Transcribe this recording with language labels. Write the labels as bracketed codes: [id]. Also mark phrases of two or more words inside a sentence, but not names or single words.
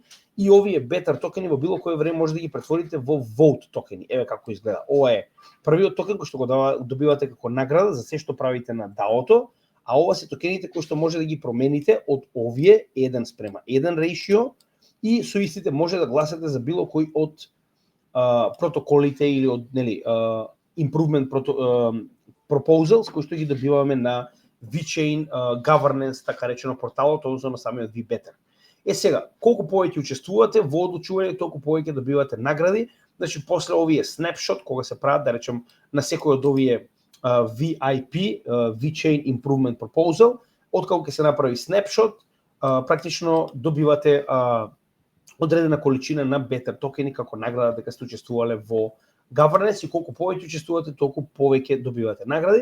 [mk] И овие Better токени во било кое време може да ги претворите во Vote токени. Еве како изгледа. Ова е првиот токен кој што го добивате како награда за се што правите на DAO-то, а ова се токените кои што може да ги промените од овие 1:1 ratio и со истите може да гласате за било кој од протоколите или од [en] improvement proposals [mk] кои што ги добиваме на VeChain governance, така речено порталот, односно на самиот VBetter. Сега, колку повеќе учествувате во одлучување, толку повеќе добивате награди. Значи, после овие snapshot, кога се прават, да речем, на секој од овие VIP, [en] VeChain Improvement Proposal, [mk] откако ќе се направи snapshot, практично добивате одредена количина на Better токени како награда дека сте учествувале во governance и колку повеќе учествувате, толку повеќе добивате награди.